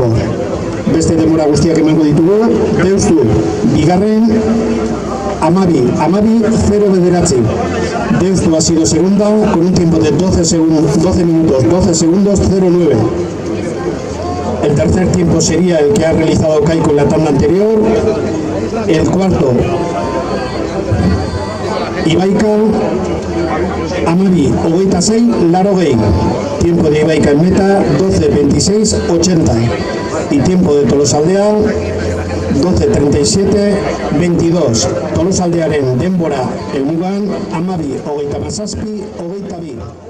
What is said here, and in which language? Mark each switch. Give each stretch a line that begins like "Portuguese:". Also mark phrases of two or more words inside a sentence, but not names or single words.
Basque: Beste denbora guztiak emango ditugu. Deustu bigarren, Amabi 0-9.
Spanish: Deustu ha sido segunda con un tiempo de 12 minutos 12 segundos 09. El tercer tiempo sería el que ha realizado Kaiku en la tabla anterior. El cuarto,
Basque: Ibaika, Amabi, 26, Larogei.
Spanish: Tiempo de Ibaika en meta, 12:26:80. Y tiempo de Tolosaldea, 12:37:22.
Basque: Tolosaldearen denbora helmugan, Amabi, 37, 22.